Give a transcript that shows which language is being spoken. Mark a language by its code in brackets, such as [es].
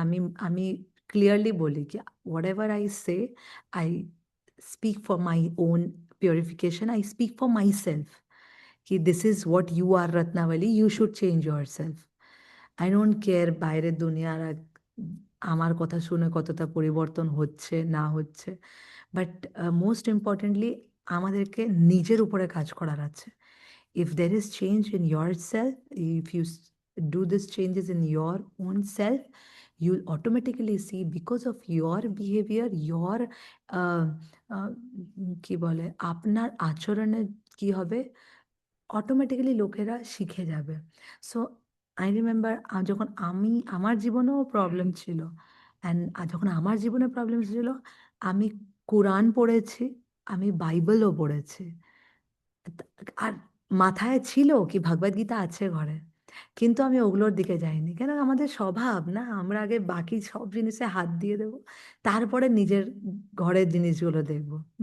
[bn] আমি আমি ক্লিয়ারলি বলি কি [en] Whatever I say, I speak for my own purification, I speak for myself, कि this is what you are Ratnavali, you should change yourself. I don't care [bn] বাইরের দুনিয়ার আমার কথা শুনে কতটা পরিবর্তন হচ্ছে না হচ্ছে, [en] but most importantly [bn] আমাদেরকে নিজের উপরে কাজ করার আছে। [en] if there is change in yourself, if you do this changes in your own self, you'll automatically see because of your behavior, your uh, uh, [bn] কি বলে আপনার আচরণে কি হবে, অটোমেটিক্যালি লোকেরা শিখে যাবে। [en] so I remember [bn] যখন আমার জীবনেও প্রবলেম ছিল, অ্যান্ড যখন আমার জীবনে প্রবলেম ছিল, আমি কোরআন পড়েছি, আমি বাইবেলও পড়েছি। আর মাথায় ছিল কি ভগবদ গীতা আছে ঘরে, কিন্তু আমি ওগুলোর দিকে যাইনি, কেন আমাদের স্বভাব না, আমরা আগে বাকি সব জিনিসে হাত দিয়ে দেবো, তারপরে নিজের ঘরের জিনিসগুলো দেখবো।